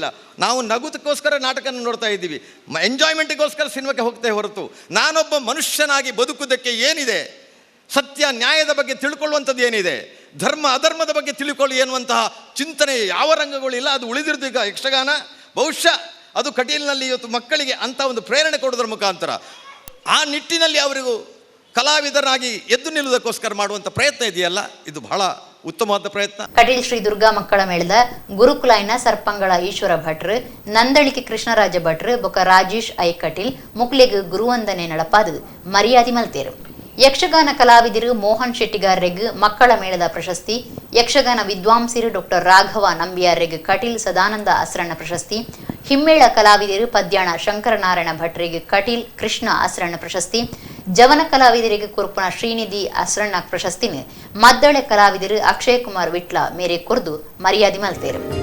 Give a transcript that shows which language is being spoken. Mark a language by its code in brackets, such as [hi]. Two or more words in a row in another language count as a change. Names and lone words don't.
[kn] ನಾವು ನಗುದಕ್ಕೋಸ್ಕರ ನಾಟಕನ ನೋಡ್ತಾ ಇದ್ದೀವಿ, ಎಂಜಾಯ್ಮೆಂಟಿಗೋಸ್ಕರ ಸಿನಿಮಾಕ್ಕೆ ಹೋಗ್ತೇ ಹೊರತು ನಾನೊಬ್ಬ ಮನುಷ್ಯನಾಗಿ ಬದುಕುವುದಕ್ಕೆ ಏನಿದೆ, ಸತ್ಯ ನ್ಯಾಯದ ಬಗ್ಗೆ ತಿಳ್ಕೊಳ್ಳುವಂಥದ್ದು ಏನಿದೆ, ಧರ್ಮ ಅಧರ್ಮದ ಬಗ್ಗೆ ತಿಳ್ಕೊಳ್ಳಿ ಎನ್ನುವಂತಹ ಚಿಂತನೆ ಯಾವ ರಂಗಗಳಿಲ್ಲ. ಅದು ಉಳಿದಿರೋದು ಈಗ ಯಕ್ಷಗಾನ. ಬಹುಶಃ ಅದು ಕಟೀಲಿನಲ್ಲಿ ಇವತ್ತು ಮಕ್ಕಳಿಗೆ ಅಂಥ ಒಂದು ಪ್ರೇರಣೆ ಕೊಡೋದ್ರ ಮುಖಾಂತರ ಆ ನಿಟ್ಟಿನಲ್ಲಿ ಅವರಿಗೂ ಕಲಾವಿದರಾಗಿ ಎದ್ದು ನಿಲ್ಲುವುದಕ್ಕೋಸ್ಕರ ಮಾಡುವಂಥ ಪ್ರಯತ್ನ ಇದೆಯಲ್ಲ, ಇದು ಬಹಳ ಉತ್ತಮವಾದ ಪ್ರಯತ್ನ. [tcy] ಕಟೀಲ್ ಶ್ರೀ ದುರ್ಗಾ ಮಕ್ಕಳ ಮೇಳದ ಗುರುಕುಲಾಯಿನ ಸರ್ಪಂಗಳ ಈಶ್ವರ ಭಟ್ರು, ನಂದಳಿಕೆ ಕೃಷ್ಣರಾಜ ಭಟ್ರು ಬೊಕ ರಾಜೇಶ್ ಐ ಕಟೀಲ್ ಮುಕ್ಲೆಗ್ ಗುರುವಂದನೆ ನಡಪಾದು ಮರ್ಯಾದೆ ಮಲ್ತೇರು. ಯಕ್ಷಗಾನ ಕಲಾವಿದರು ಮೋಹನ್ ಶೆಟ್ಟಿಗಾರ್ರೆಗ್ ಮಕ್ಕಳ ಮೇಳದ ಪ್ರಶಸ್ತಿ, ಯಕ್ಷಗಾನ ವಿದ್ವಾಂಸರು ಡಾಕ್ಟರ್ ರಾಘವ ನಂಬಿಯಾರ್ರೆಗ್ ಕಟೀಲ್ ಸದಾನಂದ ಅಸ್ರಣ್ಣ ಪ್ರಶಸ್ತಿ, ಹಿಮ್ಮೇಳ ಕಲಾವಿದರು ಪದ್ಯಾಣ ಶಂಕರನಾರಾಯಣ ಭಟ್ರಿಗೆ ಕಟೀಲ್ ಕೃಷ್ಣ ಅಸ್ರಣ್ಣ ಪ್ರಶಸ್ತಿ, ಜವನ ಕಲಾವಿದರಿಗೆ ಕುರುಪುಣ ಶ್ರೀನಿಧಿ ಅಸ್ರಣ್ಣ ಪ್ರಶಸ್ತಿನ ಮದ್ದಳೆ ಕಲಾವಿದರು ಅಕ್ಷಯ್ ಕುಮಾರ್ ವಿಟ್ಲ ಮೇರೆ ಕುರ್ದು ಮರ್ಯಾದೆ ಮಲ್ತೇರು.